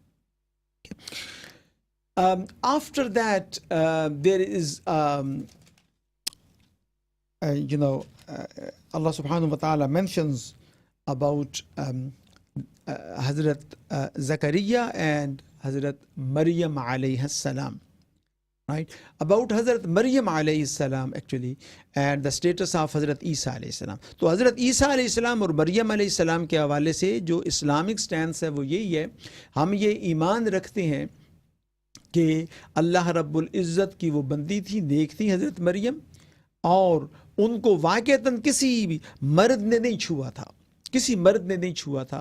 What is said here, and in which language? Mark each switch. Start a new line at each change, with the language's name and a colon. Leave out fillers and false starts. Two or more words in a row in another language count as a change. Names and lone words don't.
English: After that, there is
Arabic: الله سبحانه وتعالى
English: mentions about Hazrat Zakaria and Hazrat Maryam
Arabic: عليه السلام,
English: right? About Hazrat Maryam
Arabic: عليه السلام
English: actually, and the status of Hazrat Isa alayhi salam.
Hindi: तो Hazrat Isa
Arabic: عليه السلام
Hindi: और Maryam
Arabic: عليه السلام
Hindi: के हवाले से जो
English: Islamic stance
Hindi: है वो यही है, हम ये ईमान रखते हैं कि
Arabic: الله رب العزة
Hindi: की वो बंदी थी, नेक थी हज़रत मरियम, और उनको वाक़तन किसी भी मर्द ने नहीं छुआ था, किसी मर्द ने नहीं छुआ था।